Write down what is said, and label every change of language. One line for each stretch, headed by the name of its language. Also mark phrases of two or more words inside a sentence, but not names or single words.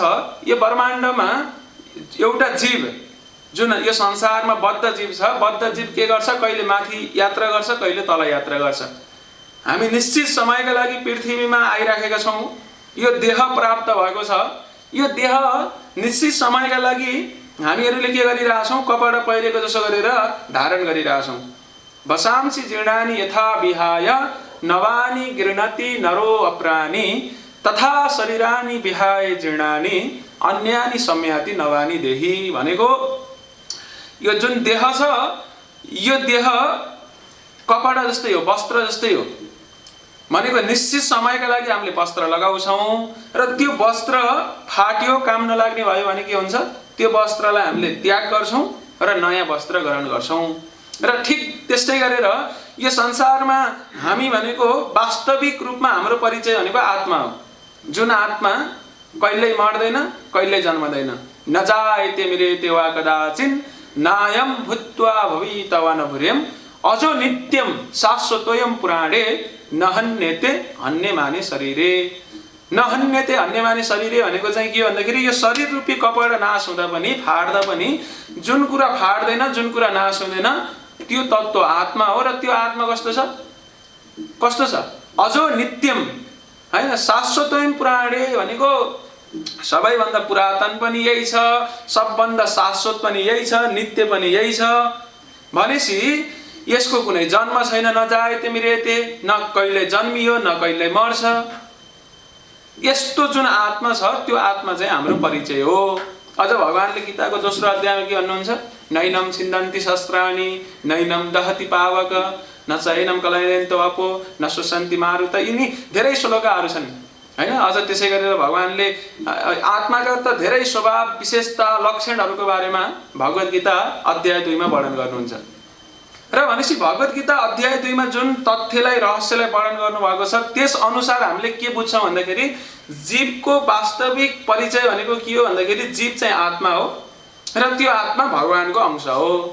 Nepali: यो ब्रह्माण्डमा एउटा जीव जुन यो संसारमा बद्ध जीव छ, बद्ध जीव के गर्छ, कहिले माथि यात्रा गर्छ, कहिले तल यात्रा गर्छ। हामी निश्चित समयका लागि पृथ्वीमा आइराखेका छौँ, यो देह प्राप्त भएको छ। यो देह निश्चित समयका लागि हामीहरूले के गरिरहेछौँ, कपडा पहिरेको जसो गरेर धारण गरिरहेछौँ।
Sanskrit: वसांसि जीर्णानि यथा विहाय नवानि गृह्णति नरो अप्राणि तथा शरीरानि विहाय जीर्णानि अन्यानि सम्याति नवानि देहि
Nepali: भनेको यो जुन देह छ, यो देह कपडा जस्तै हो,
Sanskrit: वस्त्र जस्तै हो।
Nepali: भनेको निश्चित समयका लागि हामीले वस्त्र लगाउँछौँ र त्यो वस्त्र फाट्यो, काम नलाग्ने भयो भने के हुन्छ, त्यो वस्त्रलाई हामीले त्याग गर्छौँ र नयाँ वस्त्र ग्रहण गर्छौँ। र ठिक त्यस्तै गरेर यो संसारमा हामी भनेको वास्तविक रूपमा हाम्रो परिचय भनेको आत्मा हो। जुन आत्मा कहिल्यै मर्दैन, कहिल्यै जन्मदैन।
Sanskrit: नजायते मृत्यु वा कदाचिन नायम भूत्वा भवितवा न भूर्यम अजो नित्यम शाश्वतोयम पुराणे नहन्यते अन्यमाने शरीरे। नहन्यते अन्यमाने शरीरे
Nepali: भनेको चाहिँ के भन्दाखेरि यो शरीर रूपी कपडा नाश हुँदा पनि, फाट्दा पनि, जुन कुरा फाट्दैन, जुन कुरा नाश हुँदैन, त्यो तत्त्व आत्मा हो। र त्यो आत्मा कस्तो छ, कस्तो छ,
Sanskrit: अजो नित्यम
Nepali: हैन,
Sanskrit: शाश्वतोयम पुराणे
Nepali: भनेको सबैभन्दा पुरातन पनि यही छ, सबभन्दा शाश्वत पनि यही छ, नित्य पनि यही छ। भनेपछि यसको कुनै जन्म छैन,
Sanskrit: नजायते मृत्यु,
Nepali: न कहिले जन्मियो न कहिले मर्छ। यस्तो जुन आत्मा छ, त्यो आत्मा चाहिँ हाम्रो परिचय हो। अझ भगवानले गीताको दोस्रो अध्यायमा के भन्नुहुन्छ,
Sanskrit: नैनम छिन्दन्ति शस्त्राणि नैनम दहति पावक न चैनम कलयन्तो अपो न शोषन्ति मारुत।
Nepali: यिनी धेरै श्लोकहरू छन् हैन। अझ त्यसै गरेर भगवानले आत्माका त धेरै स्वभाव विशेषता लक्षणहरूको बारेमा भगवत गीता अध्याय 2 मा वर्णन गर्नुहुन्छ। र भनेपछि भगवत गीता अध्याय 2 मा जुन तथ्यलाई रहस्यलाई वर्णन गर्नुभएको छ त्यस अनुसार हामीले के बुझ्छौँ भन्दाखेरि जीवको वास्तविक परिचय भनेको के हो भन्दाखेरि जीव चाहिँ आत्मा हो र त्यो आत्मा भगवानको अंश हो।